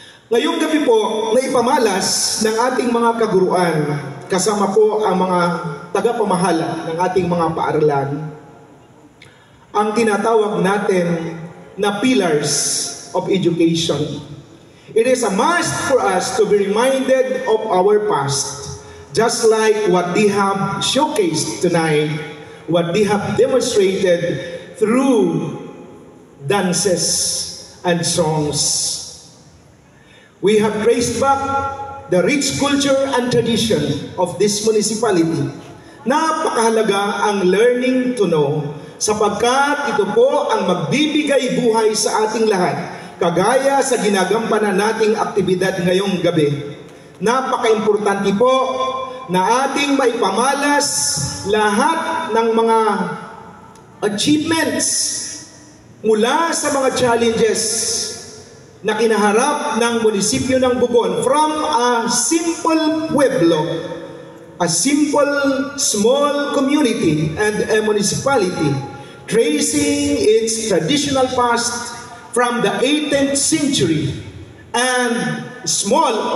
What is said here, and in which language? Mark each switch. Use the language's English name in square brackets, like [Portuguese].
[Filipino] Ngayong gabi po, naipamalas ng ating mga kaguruan, kasama po ang mga tagapamahala ng ating mga paaralan, ang tinatawag natin na [English] pillars of education. It is a must for us to be reminded of our past, just like what they have showcased tonight, what they have demonstrated through dances and songs. We have traced back the rich culture and tradition of this municipality. [Filipino] Napakahalaga ang [English] learning to know, [Filipino] sapagkat ito po ang magbibigay buhay sa ating lahat, kagaya sa ginagampanan nating aktibidad ngayong gabi. Napaka-importante po na ating maipamalas lahat ng mga achievements mula sa mga challenges na kinaharap ng munisipyo ng Bugon [English] from a simple pueblo, a simple small community and a municipality tracing its traditional past from the 18th century and small